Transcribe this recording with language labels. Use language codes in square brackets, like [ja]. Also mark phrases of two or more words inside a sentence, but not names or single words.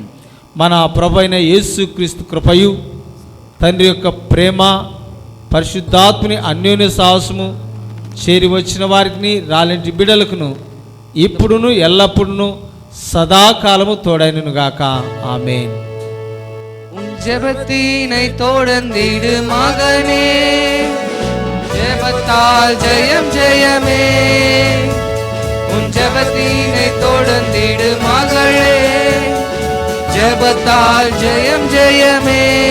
[te] మన ప్రభు అయిన యేసు క్రీస్తు కృపయు తండ్రి యొక్క ప్రేమ పరిశుద్ధాత్మని అన్యోన్య సాహసము చేరి వచ్చిన వారికి రాలేంటి బిడలకును ఇప్పుడును ఎల్లప్పుడును సదాకాలము తోడైనను గాక. ఆమేన్. [ta] ஜெபத்தினை தொடர்ந்திடு மகனே, ஜெபத்தால் ஜெயம் ஜெயமே. உன் ஜெபத்தினை தொடர்ந்திடு மகளே, ஜெபத்தால் ஜெயம் ஜெயமே.